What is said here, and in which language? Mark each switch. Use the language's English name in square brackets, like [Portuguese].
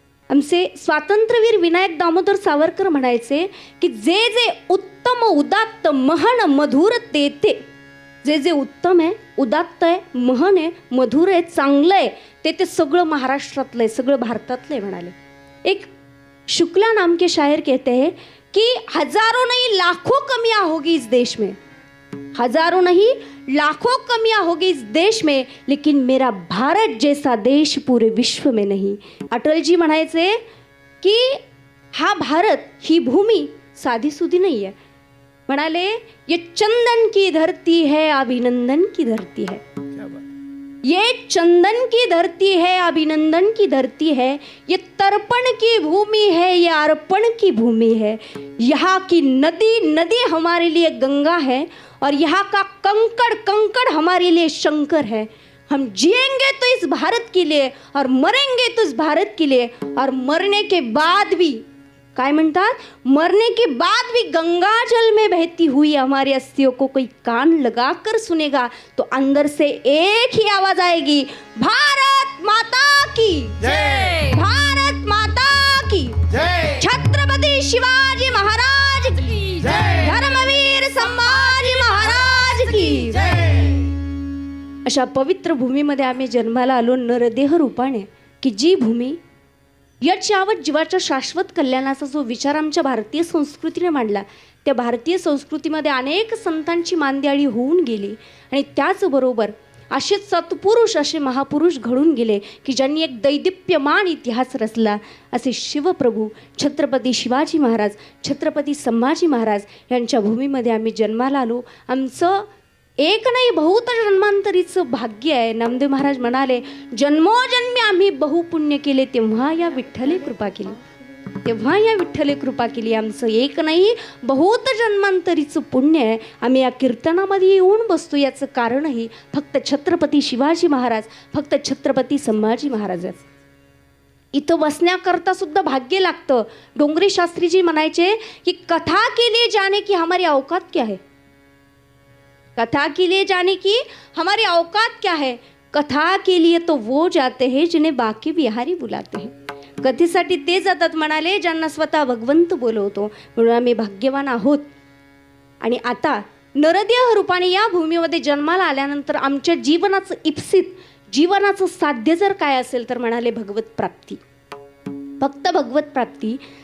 [Marathi] आमचे स्वातंत्र्यवीर विनायक दामोदर सावरकर म्हणायचे की जे जे उत्तम उदात्त महन मधुर ते जे जे उत्तम आहे, उदात्त आहे, महन आहे, मधुर आहे, चांगलं आहे ते सगळं महाराष्ट्रातलं आहे, सगळं भारतातलं आहे. [Hindi] म्हणाले एक शुक्ला नाम के शायर कहते हैं कि हजारों नहीं लाखों कमियां होगी इस देश में, हजारों नहीं लाखों कमियां होगी इस देश में, लेकिन मेरा भारत जैसा देश पूरे विश्व में नहीं. [Marathi] अटलजी म्हणायचे की हा भारत, ही भूमी साधी सुधी नाही आहे. [Hindi] म्हणाले ये चंदन की धरती है अभिनंदन की धरती है, ये चंदन की धरती है अभिनंदन की धरती है, ये तर्पण की भूमि है, ये अर्पण की भूमि है। यहाँ की नदी नदी हमारे लिए गंगा है और यहाँ का कंकड़ कंकड़ हमारे लिए शंकर है। हम जिएंगे तो इस भारत के लिए और मरेंगे तो इस भारत के लिए, और मरने के बाद भी [Marathi] काय म्हणतात, [Hindi] मरने के बाद भी गंगा जल में बहती हुई हमारी अस्थियों को कोई कान लगाकर सुनेगा तो अंदर से एक ही आवाज आएगी, भारत माता की जय, भारत माता की जय, छत्रपति शिवाजी महाराज की जय, धर्मवीर संभाजी महाराज की जय। [Marathi] अशा पवित्र भूमीमध्ये आम्ही जन्माला आलो नरदेह रूपाने, की जी भूमी याच्यावर जीवाच्या शाश्वत कल्याणाचा जो विचार आमच्या भारतीय संस्कृतीने मांडला, त्या भारतीय संस्कृतीमध्ये अनेक संतांची मांदियाळी होऊन गेली आणि त्याचबरोबर असे सत्पुरुष, असे महापुरुष घडून गेले की ज्यांनी एक दैदिप्यमान इतिहास रचला। असे शिवप्रभू छत्रपती शिवाजी महाराज, छत्रपती संभाजी महाराज यांच्या भूमीमध्ये आम्ही जन्माला आलो। आमचं एक नाही बहुत जन्मांतरीचं भाग्य आहे। नामदेव महाराज म्हणाले, जन्मोजन्मी आम्ही बहुपुण्य केले तेव्हा या विठ्ठले कृपा केली, तेव्हा या विठ्ठले कृपा केली। आमचं एक नाही बहुत जन्मांतरीचं पुण्य आहे। आम्ही या कीर्तनामध्ये येऊन बसतो याचं कारणही फक्त छत्रपती शिवाजी महाराज, फक्त छत्रपती संभाजी महाराजच। इथं बसण्याकरता सुद्धा भाग्य लागतं। [Hindi] डोंगरे शास्त्रीजी [Marathi] म्हणायचे की [Hindi] कथा के लिए जाने की हमारी औकात क्या है, कथा के लिए जाने की हमारी औकात क्या है, कथा के लिए तो वो जाते हैं जिन्हें बाकी बिहारी बुलाते हैं। [Marathi] कथेसाठी ते जातात म्हणाले ज्यांना स्वतः भगवंत बोलवतो। म्हणून आम्ही भाग्यवान आहोत। आणि आता नरदेह रूपाने या भूमीमध्ये जन्माला आल्यानंतर आमच्या जीवनाचं इप्सित, जीवनाचं साध्य जर काय असेल तर म्हणाले भगवत प्राप्ती, फक्त भगवत प्राप्ती।